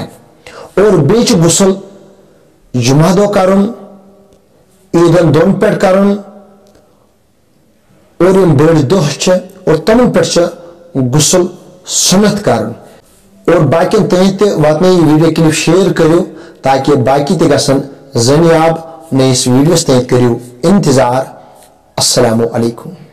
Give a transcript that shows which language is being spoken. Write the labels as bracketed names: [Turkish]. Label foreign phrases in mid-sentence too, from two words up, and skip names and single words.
[Kashmiri] اور بیچ غسل جمعہ دہ کرن، عیدن دون پہ کرن اور یم بڑ دہ اور تمن پہ غسل سنت کرن۔ اور باقی تھی تہ واتن یہ [English] video clip share [Kashmiri] کرو تاکہ باقی تہ گژھن زنیاب نئیس ویڈیوس تھی کرو انتظار۔ [Arabic] السلام علیکم۔